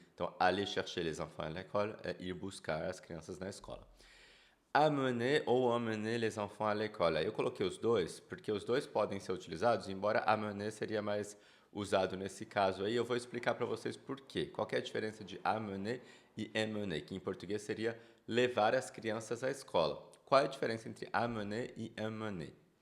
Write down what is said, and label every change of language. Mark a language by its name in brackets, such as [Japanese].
[Portuguese] Então, [French] aller chercher les enfants à l'école [Portuguese] é ir buscar as crianças na escola. [French] Amener ou emmener les enfants à l'école. [Portuguese] Aí eu coloquei os dois, porque os dois podem ser utilizados, embora amener seria mais usado nesse caso aí. Eu vou explicar para vocês por quê. Qual que é a diferença de amener e emmener, que em português seria levar as crianças à escola. Qual é a diferença entre amener e emmener?